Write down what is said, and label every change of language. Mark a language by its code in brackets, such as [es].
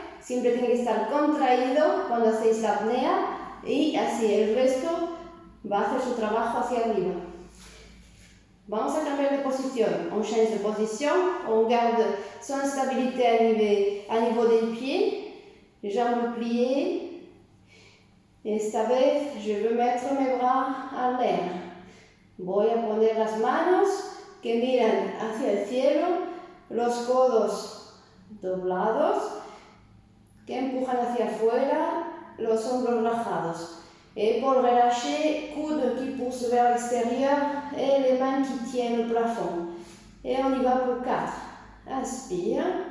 [es] Siempre tiene que estar contraído cuando hacéis la apnea y así el resto va a hacer su trabajo hacia arriba. Vamos a cambiar de position. [fr] On change de position, on garde son stabilité à niveau des pieds, jambes pliées. [es] Esta vez, [fr] je veux mettre mes bras en l'air. [es] Voy a poner las manos que miran hacia el cielo, los codos doblados, que empujan hacia afuera, los hombros relajados. [fr] Épaules relâchées, coudes qui poussent vers l'extérieur et les mains qui tiennent le plafond. Et on y va pour 4. Inspire.